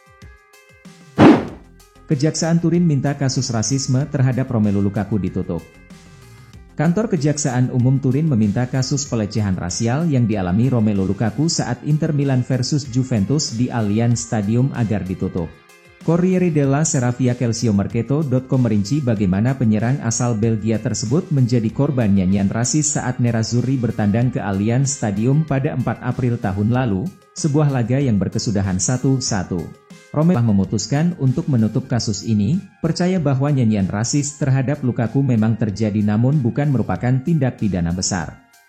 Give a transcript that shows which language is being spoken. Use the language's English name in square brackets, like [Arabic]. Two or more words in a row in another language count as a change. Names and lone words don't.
[Indonesian] Kejaksaan Turin minta kasus rasisme terhadap Romelu Lukaku ditutup. Kantor Kejaksaan Umum Turin meminta kasus pelecehan rasial yang dialami Romelu Lukaku saat Inter Milan versus Juventus di Allianz Stadium agar ditutup. Corriere della Sera via calciomercato.com merinci bagaimana penyerang asal Belgia tersebut menjadi korban nyanyian rasis saat Nerazzurri bertandang ke Allianz Stadium pada 4 April tahun lalu, sebuah laga yang berkesudahan 1-1. Romelu telah memutuskan untuk menutup kasus ini, percaya bahwa nyanyian rasis terhadap Lukaku memang terjadi namun bukan merupakan tindak pidana besar.